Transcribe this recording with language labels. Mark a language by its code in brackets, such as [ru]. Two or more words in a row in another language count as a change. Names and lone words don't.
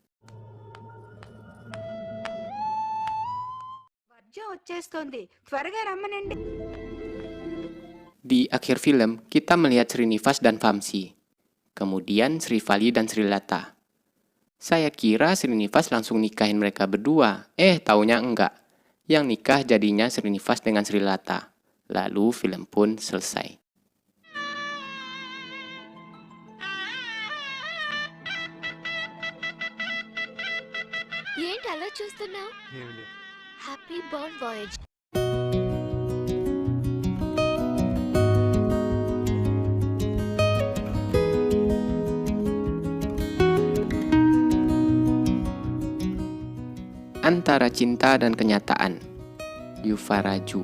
[te] వర్జం వచ్చేస్తోంది, త్వరగా రమ్మనండి. [id] Di akhir film, kita melihat Srinivas dan Vamsi. Kemudian Srivali dan Srilata. Saya kira Srinivas langsung nikahin mereka berdua. Taunya enggak. Yang nikah jadinya Srinivas dengan Srilata. Lalu film pun selesai. [te] ఏంటి అలా చూస్తున్నావు? ఏమి లేదు. [en] happy bon voyage. [id] Antara Cinta dan Kenyataan, Yuva Raju.